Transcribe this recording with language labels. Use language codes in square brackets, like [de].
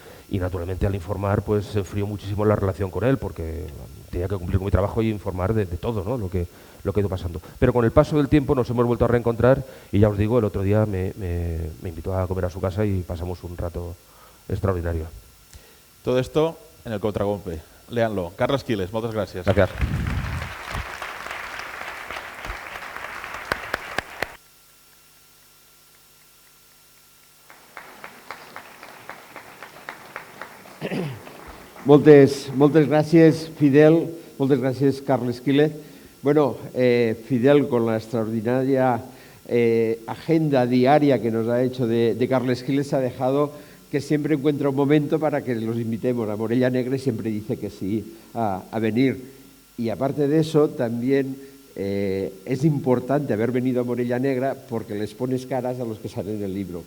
[es] Y naturalmente al informar pues se enfrió muchísimo la relación con él porque tenía que cumplir con mi trabajo y informar de todo, ¿no? lo que ha ido pasando. Pero con el paso del tiempo nos hemos vuelto a reencontrar y ya os digo, el otro día me invitó a comer a su casa y pasamos un rato extraordinario. Todo esto en el contragolpe. Léanlo. [ca] Carles Quílez, moltes gràcies. Gràcies. Moltes gràcies, Fidel. Moltes gràcies, Carles Quílez. [es] Bueno, Fidel, con la extraordinaria agenda diaria que nos ha hecho de Carles Quílez, ha dejado que siempre encuentra un momento para que los invitemos a Morella Negra y siempre dice que sí a venir. Y aparte de eso, también es importante haber venido a Morella Negra porque les pones caras a los que salen en el libro.